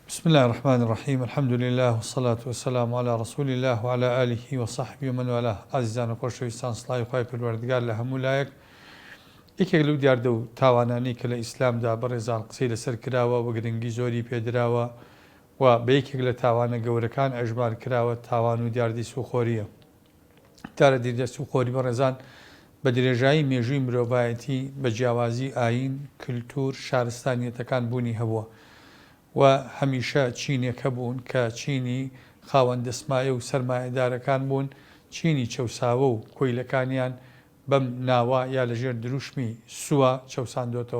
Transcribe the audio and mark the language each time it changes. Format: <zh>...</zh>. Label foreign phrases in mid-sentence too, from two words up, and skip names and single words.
<ar>الله الرحمن الرحيم الحمد لله والصلاة والسلام على رسول الله وعلى آله وصحبه ومن والاه</ar> <ckb>عزيزان وخۆشەویستان سڵاوی خوای پەروەردگار لە هەموو لایەک یەکێک لەو دیاردە و تاوانانەی کە لە ئیسلامدا بەڕێزان قسەی لەسەر کراوە و گرنگی زۆری پێدراوە و بە یەکێک لە تاوانە گەورەکان ئەژمار کراوە تاوان و دیاردی سوخۆریە. دارە دیردە سوخۆری بەڕێزان بە درێژایی مێژووی مرۆڤایەتی بە جیاوازی ئاین، کللتور، شارستانیەتەکان بوونی هەبووە و هەمیشە چینێکە بوون کە چینی خاوەن دەسمایە و سەرمایەدارەکان بوون، چینی چەساوە و کۆیلەکانیان بەم ناوە یا لەژێر دروشمی سووە چەساندۆتەوە.</ckb>